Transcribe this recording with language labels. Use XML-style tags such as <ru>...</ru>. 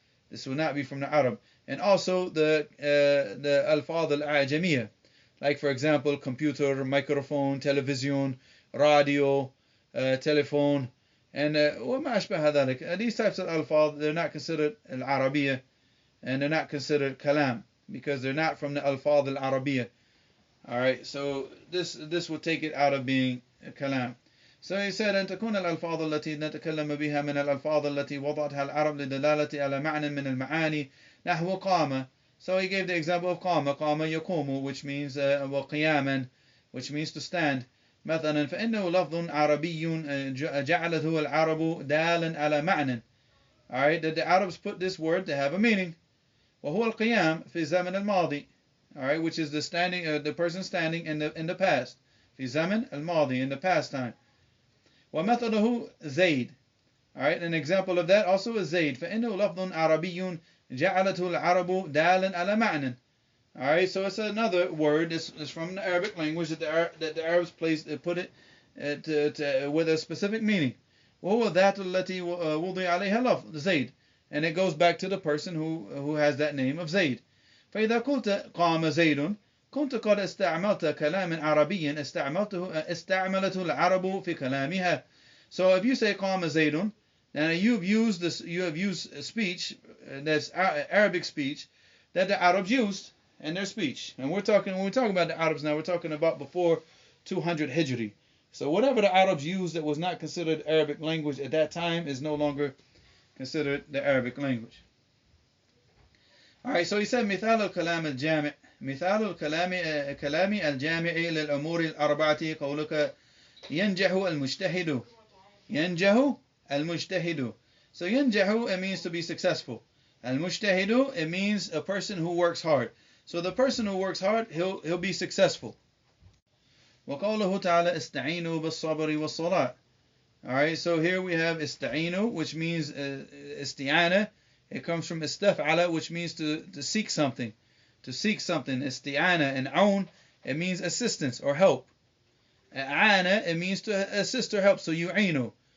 <en>This will not be from the Arab. And also the alfaz al-ajamiyah, like for example computer, microphone, television, radio, telephone, and</en> <ar>وما أشبه ذلك.</ar> <en>These types of alfaz, they're not considered al-Arabiyyah, and they're not considered kalam, because they're not from the alfaz al-Arabiyyah. Alright, so this will take it out of being kalam. So he said,</en> <ar>أن تكون الألفاظ التي نتكلم بها من الألفاظ التي وضعتها العرب لدلالة على معنى من المعاني نحو قام.</ar> <en>So he gave the example of</en> <ar>قام يقوم,</ar> <en>which means وقياما, which means to stand.</en> <ar>مثلا فإنه لفظ عربي جعلته العرب دالا على معنى.</ar> <en>Alright, that the Arabs put this word to have a meaning.</en> <ar>وهو القيام في الزمن الماضي.</ar> <en>Alright, which is the standing, the person standing in the past.</en> <ar>في زمن الماضي,</ar> <en>in the past time.</en> <ar>ومثله زيد.</ar> <en>Alright, an example of that also is Zayd.</en> <ar>فإنه لفظ عربي جعلته العرب دالا على معنى.</ar> <en>Alright, so it's another word. It's from the Arabic language that the Arabs put it with a specific meaning.</en> <ar>وهو ذات التي وضع عليها لفظ زيد.</ar> <en>And it goes back to the person who has that name of Zayd.</en> <ar>فإذا قلت قام زيد كنت قد استعملت كلام عربي استعملته العرب في كلامها.</ar> <en>So if you say</en> <ar>قام زيد,</ar> <en>then you have used speech that's Arabic speech that the Arabs used in their speech. And when we're talking about the Arabs now, we're talking about before 200 Hijri. So whatever the Arabs used that was not considered Arabic language at that time is no longer considered the Arabic language. Alright, so he said</en> <ar>مثال الكلام الجامع مثال الكلام الجامع للأمور الأربعة قولك ينجح المجتهد ينجح المجتهد.</ar> <en>So ينجح, it means to be successful. المجتهد, it means a person who works hard. So the person who works hard, he'll be successful.</en> <ar>وقوله تعالى استعينوا بالصبر والصلاة.</ar> <en>Alright, so here we have استعينوا, which means استعانة. It comes from استفعل, which means to seek something. To seek something. استعانة and عون, it means assistance or help. أعانة, it means to assist or help. So يعينوا.</en>